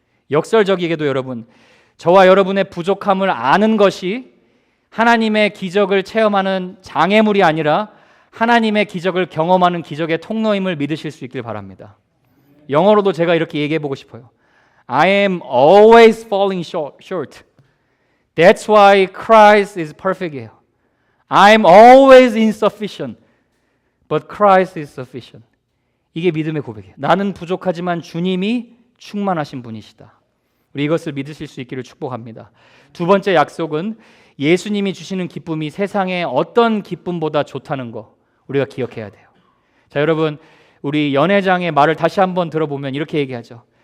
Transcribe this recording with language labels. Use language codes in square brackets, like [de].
[ko] 역설적이게도 여러분, 저와 여러분의 부족함을 아는 것이 하나님의 기적을 체험하는 장애물이 아니라 하나님의 기적을 경험하는 기적의 통로임을 믿으실 수 있길 바랍니다. 영어로도 제가 이렇게 얘기해 보고 싶어요. [en] I am always falling short. That's why Christ is perfect. I am always insufficient. But Christ is sufficient. [ko] 이게 믿음의 고백이에요. 나는 부족하지만 주님이 충만하신 분이시다. 우리 이것을 믿으실 수 있기를 축복합니다. 두 번째 약속은 예수님이 주시는 기쁨이 세상의 어떤 기쁨보다 좋다는 거 우리가 기억해야 돼요. 자, 여러분, 우리 연회장의 말을 다시 한번 들어보면 이렇게 얘기하죠.